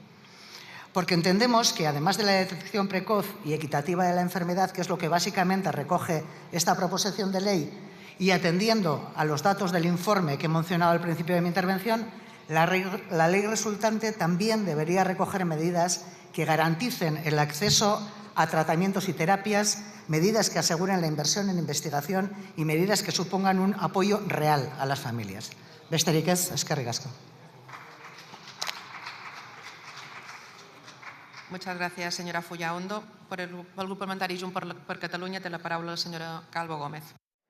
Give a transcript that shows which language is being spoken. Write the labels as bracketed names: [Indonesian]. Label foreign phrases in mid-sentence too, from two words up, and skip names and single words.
[Spanish] Porque entendemos que, además de la detección precoz y equitativa de la enfermedad, que es lo que básicamente recoge esta proposición de ley, y atendiendo a los datos del informe que he mencionado al principio de mi intervención, la ley resultante también debería recoger medidas que garanticen el acceso a tratamientos y terapias, medidas que aseguren la inversión en investigación y medidas que supongan un apoyo real a las familias. [Basque] Besterik ez, eskerrik asko. [Spanish] Muchas gracias, señora Fullaondo. Por el Grupo Parlamentario [Catalan] Junts per Catalunya té la paraula la senyora Calvo Gómez.